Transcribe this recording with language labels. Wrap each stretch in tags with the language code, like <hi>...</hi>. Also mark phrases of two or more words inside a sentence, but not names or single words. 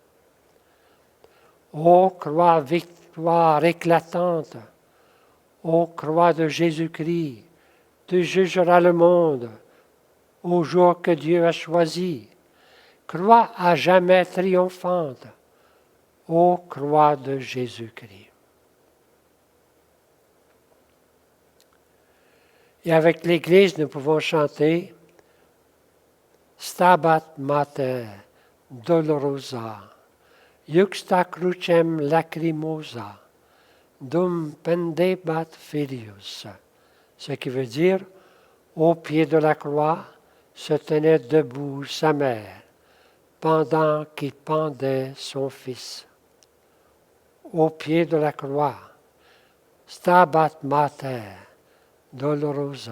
<fr>Ô croix victoire éclatante, ô croix de Jésus-Christ, tu jugeras le monde au jour que Dieu a choisi. Croix à jamais triomphante, ô croix de Jésus-Christ. Et avec l'Église, nous pouvons chanter</fr> <la>Stabat Mater Dolorosa, Juxta crucem lacrimosa, dum pendebat filius.</la> <fr>Ce qui veut dire, au pied de la croix se tenait debout sa mère, pendant qu'il pendait son fils. Au pied de la croix,</fr> <la>Stabat Mater Dolorosa.</la>